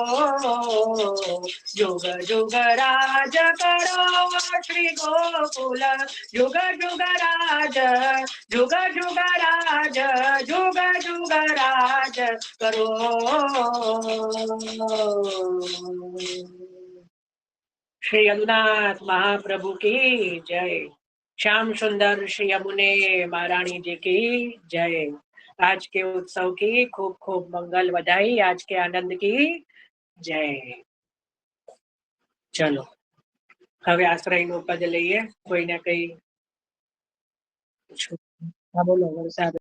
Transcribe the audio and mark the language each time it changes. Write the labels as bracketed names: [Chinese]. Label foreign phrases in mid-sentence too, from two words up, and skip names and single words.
[Hindi] जुग जुग राज करो श्री गोकुल, जुग जुग राज, जुग जुग राज, जुग जुग राज करो. श्री यदुनाथ महाप्रभु की जय. श्याम सुंदर श्री यमुने महारानी जी की जय. आज के उत्सव की खूब खूब मंगल बधाई, आज के आनंद की जय. [Gujarati] चलो હવે આશ્રયનું પદ લઈએ. કોઈને કઈ બોલો. વરસાદ